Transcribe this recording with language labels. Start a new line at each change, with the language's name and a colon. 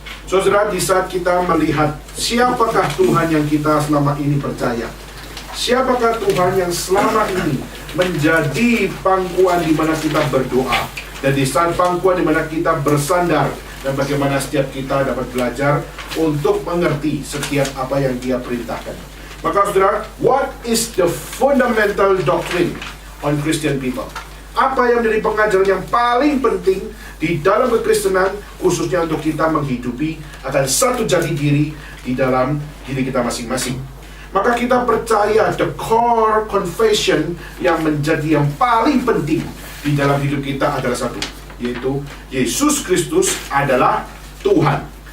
Indonesian: Saudara, di saat kita melihat siapakah Tuhan yang kita selama ini percaya, siapakah Tuhan yang selama ini menjadi pangkuan di mana kita berdoa, dan di saat pangkuan di mana kita bersandar, dan bagaimana setiap kita dapat belajar untuk mengerti setiap apa yang Dia perintahkan. Maka saudara,
English: what is the fundamental doctrine on Christian people?
Indonesian: Apa yang menjadi pengajaran yang paling penting di dalam kekristenan, khususnya untuk kita menghidupi akan satu jati diri di dalam diri kita masing-masing. Maka kita percaya
English: the core confession
Indonesian: yang menjadi yang paling penting di dalam hidup kita adalah satu, yaitu Yesus Kristus adalah Tuhan.